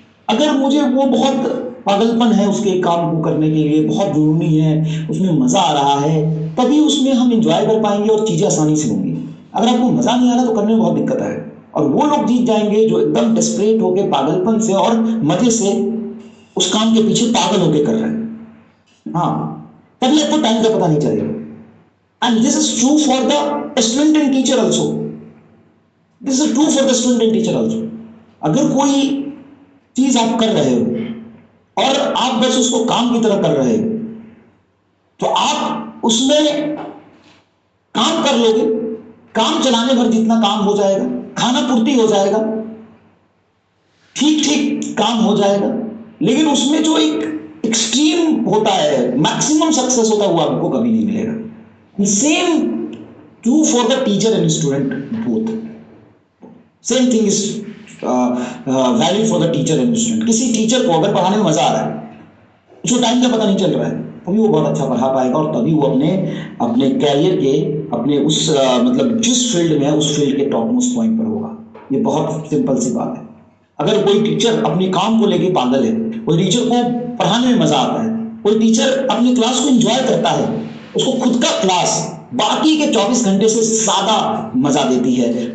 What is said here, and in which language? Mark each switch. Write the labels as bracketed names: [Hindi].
[Hindi] अगर मुझे वो बहुत पागलपन है उसके काम को करने के लिए, बहुत जुनूनी है, उसमें मजा आ रहा है, तभी उसमें हम इंजॉय कर पाएंगे और चीजें आसानी से होंगी। अगर आपको मजा नहीं आ रहा तो करने में बहुत दिक्कत है। और वो लोग जीत जाएंगे जो एकदम डेस्परेट होके पागलपन से और मजे से उस काम के पीछे पागल होके कर रहे हैं। हाँ, तभी आपको टाइम का पता नहीं चलेगा। [English] And this is true for the student and teacher also. This is true for the student and teacher also. [Hindi] अगर कोई चीज आप कर रहे हो और आप बस उसको काम की तरह कर रहे हो, तो आप उसमें काम कर लोगे, काम चलाने भर जितना काम हो जाएगा, खाना पूर्ति हो जाएगा, ठीक ठीक काम हो जाएगा, लेकिन उसमें जो एक एक्सट्रीम होता है, मैक्सिमम सक्सेस होता है, वो आपको कभी नहीं मिलेगा। [English] Same true for the teacher and student both. Same thing is valid for the teacher and student. [Hindi] किसी टीचर को अगर पढ़ाने में मजा आ रहा है, उसको टाइम का पता नहीं चल रहा है, तभी वो बहुत अच्छा पढ़ा पाएगा और तभी वो अपने अपने कैरियर के अपने उस मतलब जिस फील्ड में है उस फील्ड के टॉप मोस्ट पॉइंट पर होगा। ये बहुत सिंपल सी बात है। अगर कोई टीचर अपने काम को लेके पागल है, कोई टीचर को पढ़ाने में मजा आता है, कोई टीचर अपनी क्लास को एंजॉय करता है, उसको खुद का क्लास बाकी के 24 घंटे से ज्यादा मजा देती है।